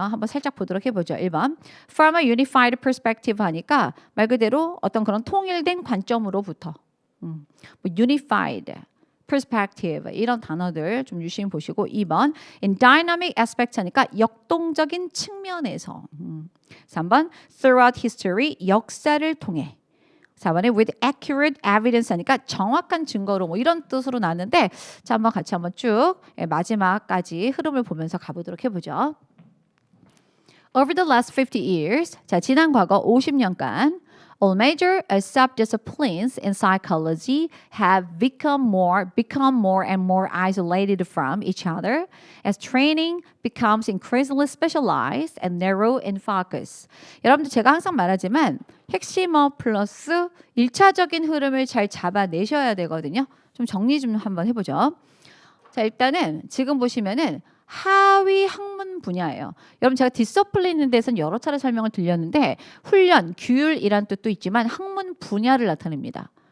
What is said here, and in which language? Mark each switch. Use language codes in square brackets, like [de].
[ko] 한번 살짝 보도록 해보죠. 1번 [en] From a unified perspective [ko] 하니까 말 그대로 어떤 그런 통일된 관점으로부터 뭐 unified perspective 이런 단어들 좀 유심히 보시고 2번 [en] in dynamic aspect [ko] 하니까 역동적인 측면에서 3번 [en] throughout history [ko] 역사를 통해 4번에 [en] with accurate evidence [ko] 하니까 정확한 증거로 뭐 이런 뜻으로 나왔는데 자 한번 같이 한번 쭉 마지막까지 흐름을 보면서 가보도록 해보죠. [en] Over the last 50 years [ko] 자 지난 과거 50년간 [en] all major subdisciplines in psychology have become more and more isolated from each other as training becomes increasingly specialized and narrow in focus. [ko] 여러분들 제가 항상 말하지만 핵심어 플러스 1차적인 흐름을 잘 잡아내셔야 되거든요. 좀 정리 좀 한번 해보죠. 자, 일단은 지금 보시면은 하위 학문 분야예요. 여러분 제가 디서플린에 대해서는 여러 차례 설명을 드렸는데 훈련, 규율이란 뜻도 있지만 학문 분야를 나타냅니다.